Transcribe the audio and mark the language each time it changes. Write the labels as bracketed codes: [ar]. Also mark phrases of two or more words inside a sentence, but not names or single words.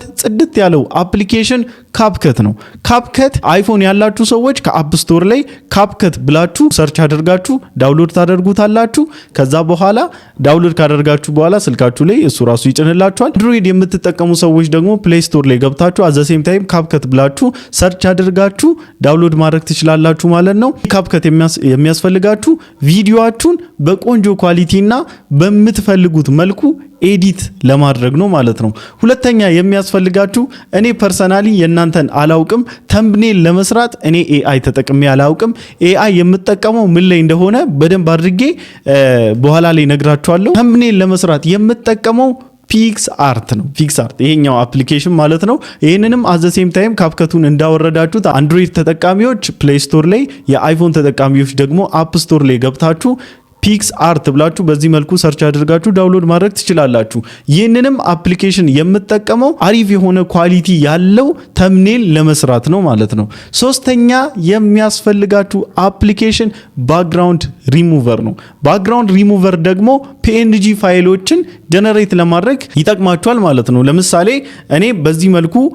[am] ጽድት ያለው አፕሊኬሽን ካፕከት ነው። ካፕከት አይፎን ያላችሁ ሰዎች ከአፕ ስቶር ላይ ካፕከት ብላችሁ ሰርች አድርጋችሁ ዳውንሎድ ታደርጉታላችሁ። ከዛ በኋላ ዳውንሎድ ካደርጋችሁ በኋላ ስልካችሁ ላይ እሱ ራሱ ይጭንላችኋል። አንድሮይድ የምትጠቀሙ ሰዎች ደግሞ ፕሌይ ስቶር ላይ ገብታችሁ [en] at the same time [am] ካፕከት ብላችሁ ሰርች አድርጋችሁ ዳውንሎድ ማድረግ ትችላላችሁ ማለት ነው። ካፕከት የሚያስፈልጋችሁ ቪዲዮአችሁን በቆንጆ ኳሊቲና በምትፈልጉት መልኩ ኤዲት ለማድረግ ነው ማለት ነው። ሁለተኛ የሚያስፈልጋችሁ እኔ ፐርሰናሊ የናንተን አላውቅም ተምብኔል ለመስራት እኔ ኤአይ ተጠቅሜ አላውቅም። ኤአይ የምጠቀመው ምን ላይ እንደሆነ በደንብ አድርጌ በኋላ ላይ ነግራችኋለሁ። ተምብኔል ለመስራት የምጠቀመው ፒክስአርት ነው። ፒክስአርት ይሄኛው አፕሊኬሽን ማለት ነው። ይሄንንም [en] at the same time [am] ካፕከቱን እንዳወረዳችሁት አንድሮይድ ተጠቃሚዎች ፕሌይ ስቶር ላይ፣ የአይፎን ተጠቃሚዎች ደግሞ አፕ ስቶር ላይ ገብታችሁ ፒክስአርት ብላችሁ በዚህ መልኩ ሰርች አድርጋችሁ ዳውንሎድ ማድረግ ትችላላችሁ። ይህንንም አፕሊኬሽን የምጠቀመው አሪፍ የሆነ ኳሊቲ ያለው ተምኔል ለመስራት ነው ማለት ነው። ሶስተኛ የሚያስፈልጋችሁ አፕሊኬሽን [en] background remover [am] ነው። [en] background remover [am] ደግሞ PNG ፋይሎችን ጀነሬት ለማድረግ ይጠቅማችኋል ማለት ነው። ለምሳሌ እኔ በዚህ መልኩ